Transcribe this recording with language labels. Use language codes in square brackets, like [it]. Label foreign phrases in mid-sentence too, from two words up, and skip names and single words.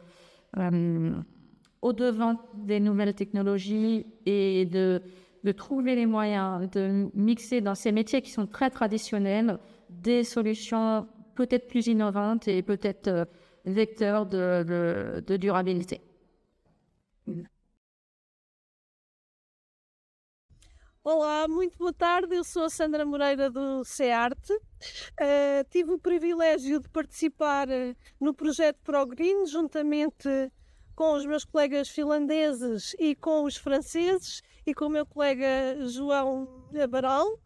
[fr] au-devant des nouvelles technologies et de trouver les moyens de mixer dans ces métiers qui sont très traditionnels des solutions peut-être plus innovantes et peut-être vecteurs de durabilité. [pt] Olá, muito boa tarde, eu sou a Sandra Moreira do CEARTE. Tive o privilégio de participar no projeto ProGreen juntamente com os meus colegas finlandeses e com os franceses e com o meu colega João Baral.